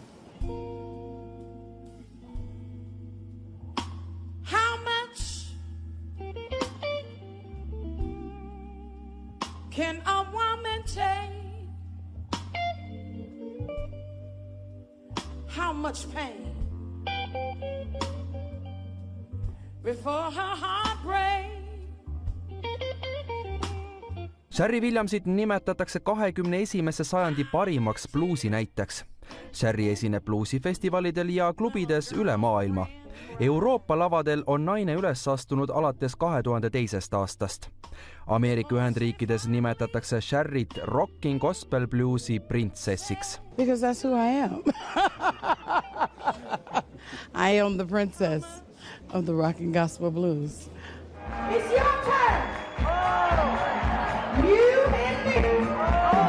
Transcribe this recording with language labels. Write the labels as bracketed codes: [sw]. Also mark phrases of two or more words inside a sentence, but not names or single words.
[en] How much can a woman take? How much pain before her heart breaks? [et] Sherry Williamsit nimetatakse 21. sajandi parimaks bluusi näiteks. Sherry esineb bluusifestivalidel ja klubides üle maailma. Euroopa lavadel on naine üles astunud alates 2002. aastast. Ameerika Ühendriikides nimetatakse Sherryt [en] rocking gospel bluesi [et] printsessiks. [en] Because that's who I am. I am the princess of the rocking gospel blues. It's your turn. You and me.